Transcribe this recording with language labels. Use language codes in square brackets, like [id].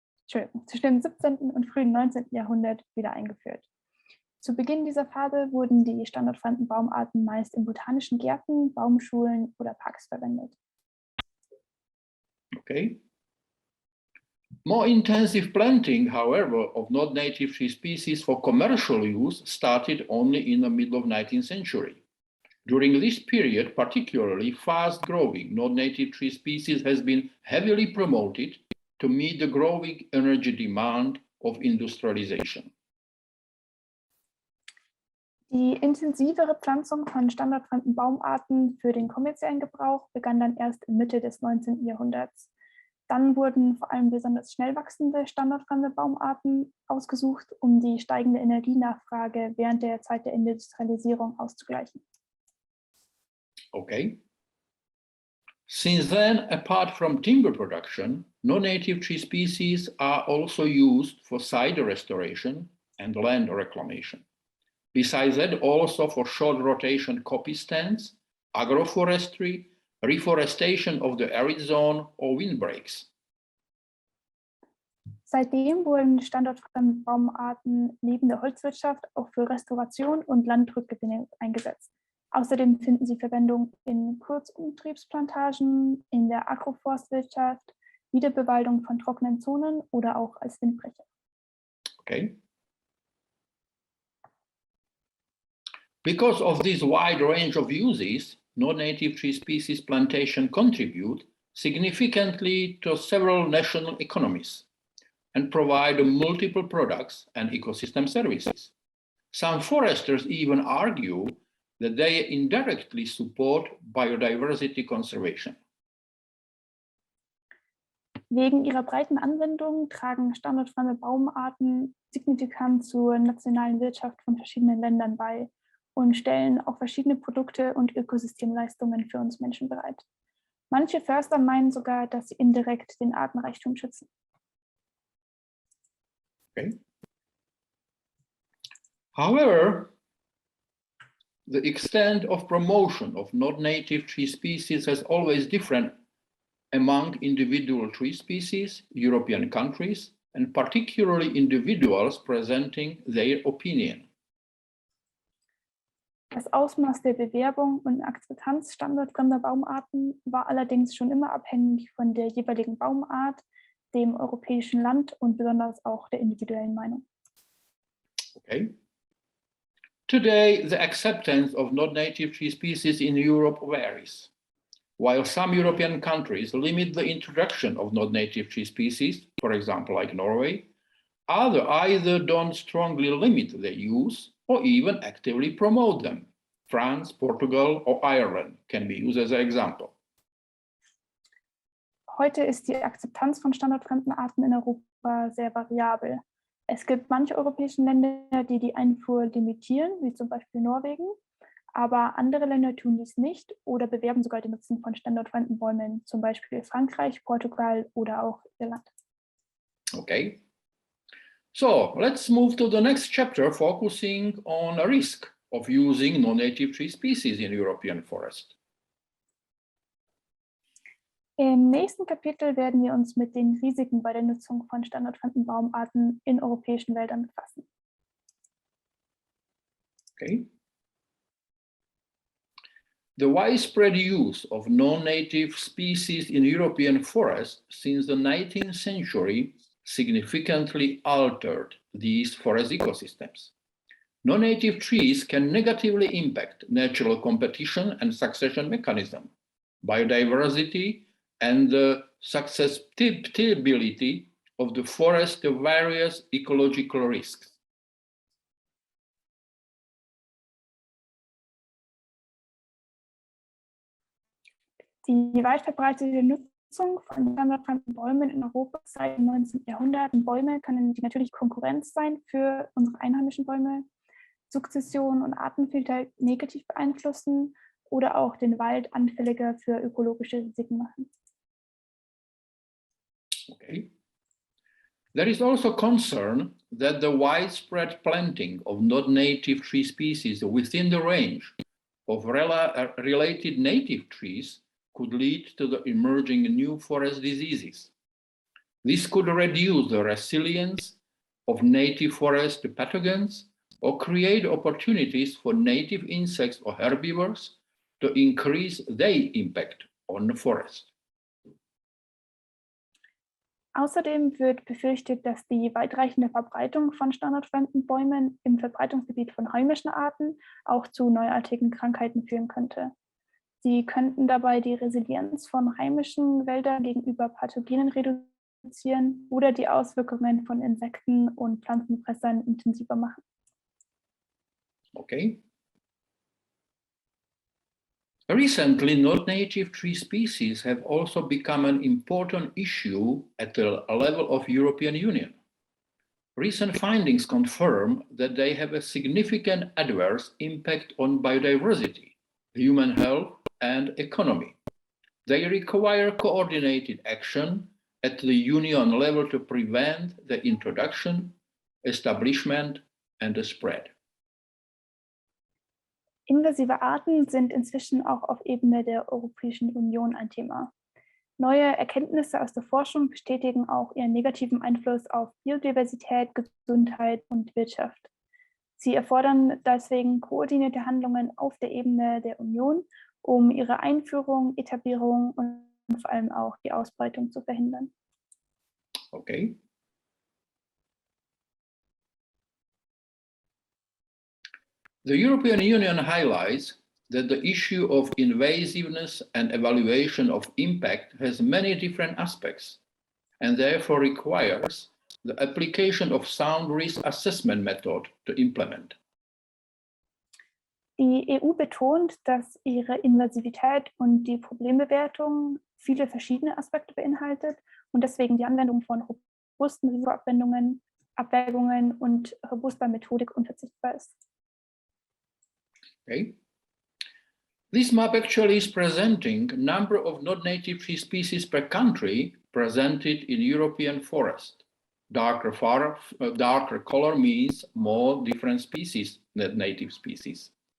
[de] und frühen 19. Jahrhundert wieder eingeführt. Zu Beginn dieser Phase wurden die standortfremden Baumarten meist in botanischen Gärten, Baumschulen oder Parks verwendet. [en] Okay. More intensive planting, however, of non-native tree species for commercial use started only in the middle of 19th century. During this period, particularly fast-growing non-native tree species has been heavily promoted to meet the growing energy demand of industrialization. [de] Die intensivere Pflanzung von standortfremden Baumarten für den kommerziellen Gebrauch begann dann erst in Mitte des 19. Jahrhunderts. Dann wurden vor allem besonders schnell wachsende standortfremde Baumarten ausgesucht, um die steigende Energienachfrage während der Zeit der Industrialisierung auszugleichen. [en] Okay. Since then, apart from timber production, non-native tree species are also used for site restoration and land reclamation. Besides that, also for short rotation copy stands, agroforestry, reforestation of the arid zone or windbreaks. [de] Seitdem wurden standortfremde Baumarten neben der Holzwirtschaft auch für Restauration und Landrückgewinnung eingesetzt. Außerdem finden sie Verwendung in Kurzumtriebsplantagen, in der Agroforstwirtschaft, Wiederbewaldung von trockenen Zonen oder auch als Windbrecher. [en] Okay. Because of this wide range of uses, non-native tree species plantation contribute significantly to several national economies and provide multiple products and ecosystem services. Some foresters even argue that they indirectly support biodiversity conservation. [de] Wegen ihrer breiten Anwendung tragen standortfremde Baumarten signifikant zur nationalen Wirtschaft von verschiedenen Ländern bei und stellen auch verschiedene Produkte und Ökosystemleistungen für uns Menschen bereit. Manche Förster meinen sogar, dass sie indirekt den Artenreichtum schützen. [en] Okay. However, the extent of promotion of non-native tree species has always different among individual tree species, European countries, and particularly individuals presenting their opinion. [de] Das Ausmaß der Bewerbung und Akzeptanz standortfremder Baumarten war allerdings schon immer abhängig von der jeweiligen Baumart, dem europäischen Land und besonders auch der individuellen Meinung. [en] Okay. Today, the acceptance of non-native tree species in Europe varies. While some European countries limit the introduction of non-native tree species, for example, like Norway, others either don't strongly limit their use or even actively promote them. France, Portugal, or Ireland can be used as an example. [de] Heute ist die Akzeptanz von standortfremden Arten in Europa sehr variabel. Es gibt manche europäische Länder, die die Einfuhr limitieren, wie zum Beispiel Norwegen, aber andere Länder tun dies nicht oder bewerben sogar den Nutzen von standortfremden Bäumen, zum Beispiel Frankreich, Portugal oder auch Irland. [en] Okay. So let's move to the next chapter, focusing on a risk of using non-native tree species in European forest. [de] Im nächsten Kapitel werden wir uns mit den Risiken bei der Nutzung von standortfremden Baumarten in europäischen Wäldern befassen. [en] Okay. The widespread use of non-native species in European forests since the 19th century significantly altered these forest ecosystems. Non-native trees can negatively impact natural competition and succession mechanism, biodiversity, and the susceptibility of the forest to various ecological risks. [de] Die weit verbreitete Nutzung von standortfremden Bäumen in Europa seit dem 19. Jahrhundert. Bäume können die natürliche Konkurrenz sein für unsere einheimischen Bäume, Sukzession und Artenvielfalt negativ beeinflussen oder auch den Wald anfälliger für ökologische Risiken machen. [en] Okay. There is also concern that the widespread planting of non-native tree species within the range of related native trees could lead to the emerging new forest diseases. This could reduce the resilience of native forest to pathogens or create opportunities for native insects or herbivores to increase their impact on the forest. [de] Außerdem wird befürchtet, dass die weitreichende Verbreitung von standortfremden Bäumen im Verbreitungsgebiet von heimischen Arten auch zu neuartigen Krankheiten führen könnte. Sie könnten dabei die Resilienz von heimischen Wäldern gegenüber Pathogenen reduzieren oder die Auswirkungen von Insekten und Pflanzenfressern intensiver machen. [en] Okay. Recently, non-native tree species have also become an important issue at the level of European Union. Recent findings confirm that they have a significant adverse impact on biodiversity, human health, and economy. They require coordinated action at the Union level to prevent the introduction, establishment, and the spread. [de] Invasive Arten sind inzwischen auch auf Ebene der Europäischen Union ein Thema. Neue Erkenntnisse aus der Forschung bestätigen auch ihren negativen Einfluss auf Biodiversität, Gesundheit und Wirtschaft. Sie erfordern deswegen koordinierte Handlungen auf der Ebene der Union, um ihre Einführung, Etablierung und vor allem auch die Ausbreitung zu verhindern. [en] Okay. The European Union highlights that the issue of invasiveness and evaluation of impact has many different aspects and therefore requires the application of sound risk assessment method to implement. [de] Die EU betont, dass ihre Invasivität und die Problembewertung viele verschiedene Aspekte beinhaltet und deswegen die Anwendung von robusten Risikoabwägungen und robuster Methodik unverzichtbar ist. [en] Okay. This map actually is presenting number of non-native tree species per country presented in European forest. [de] Darker color means more different species than native species.